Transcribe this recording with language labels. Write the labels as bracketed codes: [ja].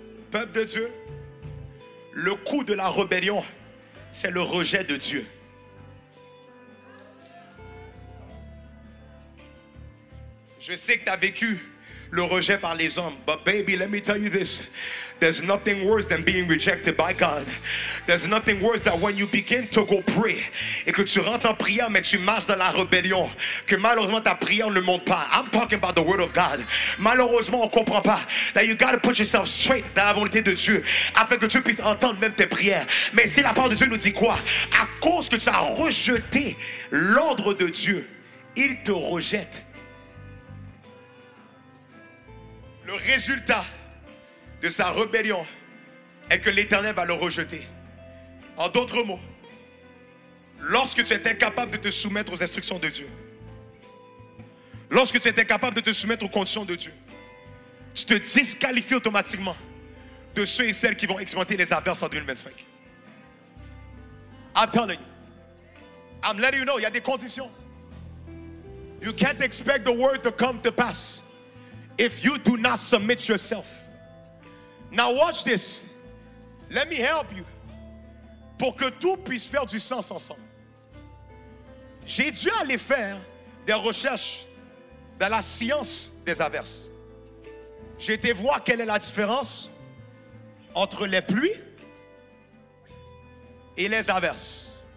[fr] Peuple de Dieu, le coût de la rébellion, c'est le rejet de Dieu. Je sais que tu as vécu le rejet par les hommes. [en] But baby, let me tell you this. There's nothing worse than being rejected by God. There's nothing worse than when you begin to go pray [fr] et que tu rentres en prière mais tu marches dans la rébellion, que malheureusement ta prière ne monte pas. [en] I'm talking about the word of God. [fr] Malheureusement on comprend pas. [en] That you gotta put yourself straight [fr] dans la volonté de Dieu afin que Dieu puisse entendre même tes prières. Mais si la parole de Dieu nous dit quoi? À cause que tu as rejeté l'ordre de Dieu, il te rejette. Le résultat de sa rébellion est que l'Éternel va le rejeter. En d'autres mots, lorsque tu es incapable de te soumettre aux instructions de Dieu, lorsque tu es incapable de te soumettre aux conditions de Dieu, tu te disqualifies automatiquement de ceux et celles qui vont expérimenter les averses en 2025. [en] I'm telling you. I'm letting you know, [fr] il y a des conditions. [en] You can't expect the word to come to pass if you do not submit yourself. Now watch this. Let me help you. [fr] Pour que tout puisse faire du sens ensemble. J'ai dû aller faire des recherches dans la science des averses. J'ai été voir quelle est la différence entre les pluies et les averses.